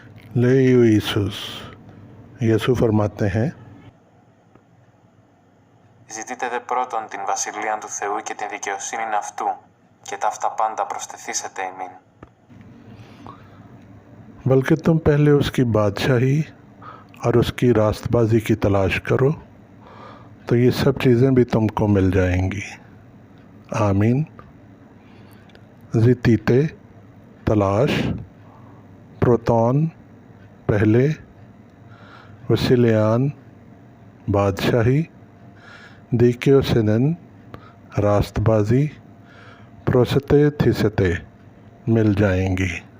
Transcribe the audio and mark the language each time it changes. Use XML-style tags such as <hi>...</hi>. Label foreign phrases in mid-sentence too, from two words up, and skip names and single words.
<el>Leo Isus, Ιησού φαρμάτε हैं. Ζητείτε δε πρώτον την βασιλείαν του Θεού και την δικαιοσύνη αυτού, και ταύτα πάντα προσθεθήσετε ημίν.</el> <hi>बल्कि तुम पहले उसकी बादशाही और उसकी रास्तबाजी की तलाश करो तो ये सब चीज़ें भी तुमको मिल जाएंगी। आमीन। ज़ितीते तलाश, प्रोतौन पहले, वसीलियान बादशाही, दीक्योसिनन रास्तबाजी,</hi> <el>προστεθήσεται</el> <hi>मिल जाएंगी।</hi>